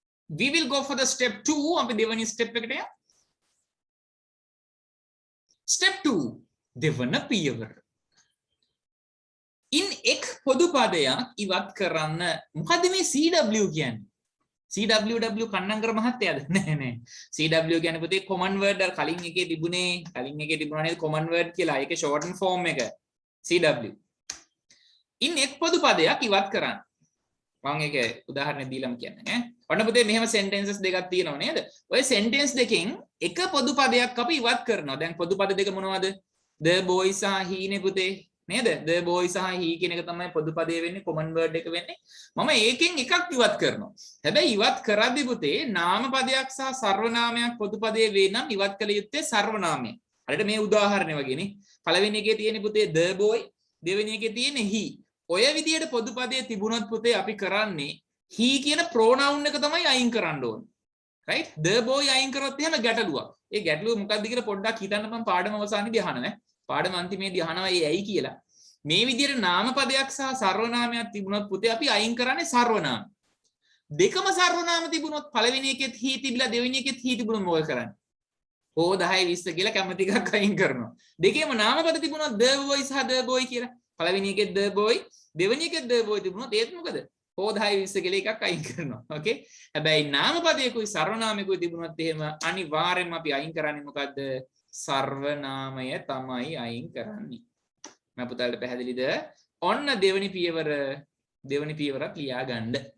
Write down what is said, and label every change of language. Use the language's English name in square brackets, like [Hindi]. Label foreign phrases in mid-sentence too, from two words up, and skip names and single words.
[English] we will go for the step 2. [Sinhala] අපි දෙවනි step එකට යමු. step 2 දෙවන පියවර. in එක් පොදු පදයක් ඉවත් කරන්න. මොකද මේ CW කියන්නේ? CWW කන්නංගර මහත්තයාද? නෑ. CW කියන්නේ පුතේ [English] common word [Sinhala] අර කලින් එකේ තිබුණේ. කලින් එකේ තිබුණා නේද [English] common word [Sinhala] කියලා. ඒකේ [English] shorten form [Sinhala] එක CW. in එක් පොදු පදයක් ඉවත් කරන්න. මම ඒක උදාහරණයක් දීලාම කියන්නේ ඈ. ඔන්න පුතේ මෙහෙම sentences දෙකක් තියෙනවා නේද? ඔය sentence දෙකෙන් එක පොදු පදයක් අපි ඉවත් කරනවා. දැන් පොදු පද දෙක මොනවද? [English] the boy [Sinhala] සහ he නේ පුතේ. නේද? [English] the boy [Sinhala] සහ he කියන එක තමයි පොදු පදේ වෙන්නේ, [English] common word [Sinhala] එක වෙන්නේ. මම ඒකෙන් එකක් ඉවත් කරනවා. හැබැයි ඉවත් කරද්දී පුතේ නාම පදයක් සහ සර්වනාමයක් පොදු පදේ වේ නම් ඉවත් කළ යුත්තේ සර්වනාමය. හරියට මේ උදාහරණය වගේනේ. පළවෙනි එකේ තියෙන පුතේ [English] the boy, [Sinhala] දෙවෙනි එකේ තියෙන he. ඔය විදියට පොදු පදයේ තිබුණොත් පුතේ අපි කරන්නේ he කියන pronoun එක තමයි අයින් කරන්න ඕනේ. right? [English] the boy [Sinhala] අයින් කරොත් එහෙම ගැටලුවක්. ඒ ගැටලුව මොකක්ද කියලා පොඩ්ඩක් හිතන්න මම පාඩම අවසානයේදී අහනවා. පාඩම අන්තිමේදී අහනවා ඒ ඇයි කියලා. මේ විදියට නාම පදයක් සහ සර්වනාමයක් තිබුණොත් පුතේ අපි අයින් කරන්නේ සර්වනාම. දෙකම සර්වනාම තිබුණොත් පළවෙනි එකෙත් he තිබිලා දෙවෙනි එකෙත් he තිබුණොත් මොකද කරන්නේ? ඕ 10 20 කියලා කැමති එකක් අයින් කරනවා. දෙකේම නාම පද තිබුණොත් [English] the boy [Sinhala] සහ [English] the boy [Sinhala] කියලා. පළවෙනි එකෙත් [English] the boy, [Sinhala] දෙවෙනි එකෙත් [English] the boy [Sinhala] තිබුණොත් ඒත් මොකද? ඕ 10 20 කියලා එකක් අයින් කරනවා. ඕකේ? හැබැයි නාම පදයකුයි සර්වනාමයකුයි තිබුණොත් එහෙම අනිවාර්යෙන්ම අපි අයින් කරන්නේ මොකද්ද? සර්වනාමය තමයි අයින් කරන්නේ. මම පුතාලට පැහැදිලිද? ඔන්න දෙවෙනි පියවරත් ලියා ගන්න.